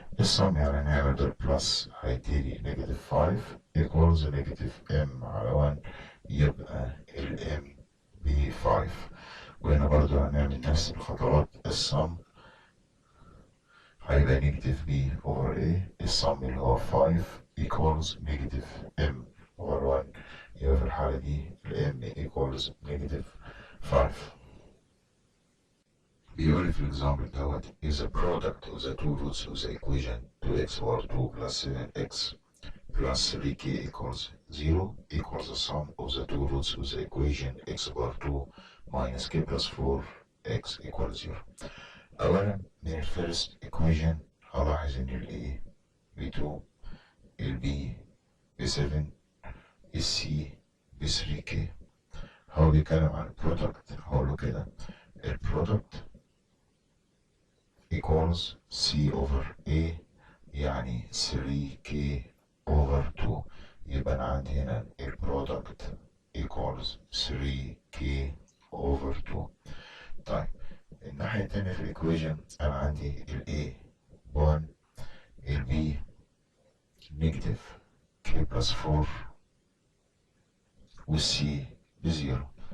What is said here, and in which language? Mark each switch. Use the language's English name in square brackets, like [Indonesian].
[Arabic] السم يعني نعمل دور بلس هيديلي نيجاتيف 5 equals نيجاتيف m على 1. يبقى ال m ب 5. وهنا برضو هنعمل نفس الخطوات. السم هيبقى نيجاتيف b over a. السم اللي هو 5 [English] equals negative m over 1. [Arabic] يبقى في الحالة دي ال m equals negative 5. بيقول في الإكزامبل دوت [English] is a product of the two roots of the equation 2x over 2 plus 7x plus 3k equals 0 equals the sum of the two roots of the equation x over 2 minus k plus 4x equals 0. [Arabic] أولا من الفيرست equation هلاحظ إن ال a ب 2 ال B ب 7 ال C ب 3K. هو بيتكلم عن البرودكت. هقوله كده البرودكت equals C over A يعني 3K over 2. يبقى أنا عندي هنا البرودكت [English] equals 3K over 2. [Arabic] طيب الناحية التانية في الإيكويشن أنا عندي ال A 1 ال B نيجاتيف k بلس 4 والسي بزيرو.